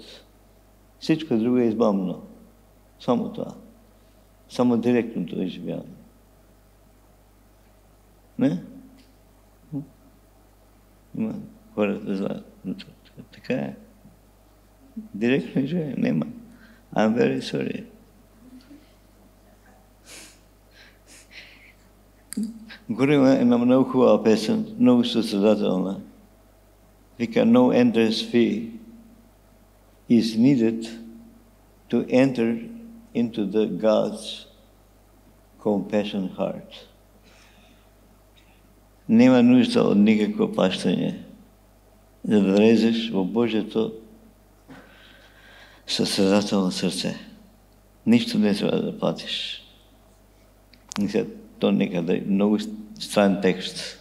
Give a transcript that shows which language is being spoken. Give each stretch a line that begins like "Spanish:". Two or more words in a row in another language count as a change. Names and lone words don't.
Bulgarian: Всичко друго е избавно. Само това. Само директното изживяване. Не? Има хората знаят. Така е. Директно изживяване нема.
English: I'm very sorry.
Bulgarian: Горе има една много хубава песен, много състрадателна. Вика,
English: no entrance fee is needed to enter into the God's compassion heart.
Bulgarian: Нема нужда от никакво плащане, за да влезеш в Божието състрадателно сърце. Нищо не трябва да платиш. То некъде много странен текст.